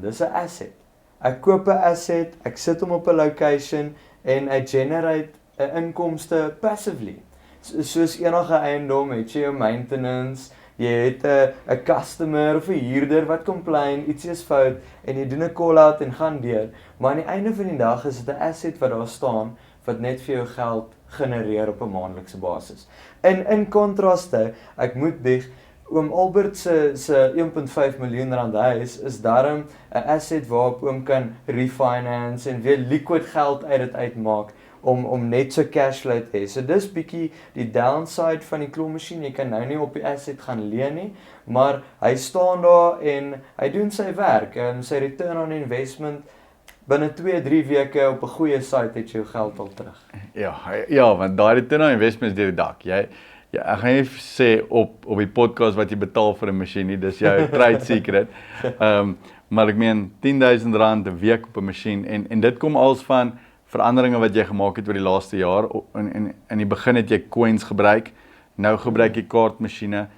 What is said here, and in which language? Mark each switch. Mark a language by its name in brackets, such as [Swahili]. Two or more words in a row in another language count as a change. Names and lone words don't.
[Afrikaans] Dis 'n asset. Ek koop 'n asset, ek sit hom op 'n location en ek generate 'n inkomste passively. Soos enige eiendom het jy jou maintenance, jy het 'n customer of 'n huurder wat complain, ietsie is fout en jy doen 'n call-out en gaan deur. Maar aan die einde van die dag is dit 'n asset wat daar staan wat net vir jou geld genereer op 'n maandelikse basis. In kontraste, ek moet bieg, oom Albert se 1.5 miljoen rand huis is daarom 'n asset waarop oom kan refinance en weer liquid geld uit dit uitmaak om net so [English] cash flow [Afrikaans] te hê. So dis bietjie die downside van die [English] claw machine. [Afrikaans] Jy kan nou nie op die asset gaan leen nie, maar hy staan daar en hy doen sy werk en sy [English] return on investment [Afrikaans] binne 2-3 weke op 'n goeie site het jy jou geld al terug. Ja, want daai [English] return on investment [Afrikaans] is deur die dak. Ek gaan nie sê op die podcast wat jy betaal vir 'n masjien nie, dis jou [English] trade secret. [Afrikaans] Maar ek meen 10,000 rand 'n week op 'n masjien en dit kom als van veranderinge wat jy gemaak het oor die laaste jaar. In die begin het jy coins gebruik, nou gebruik jy kaartmasjiene.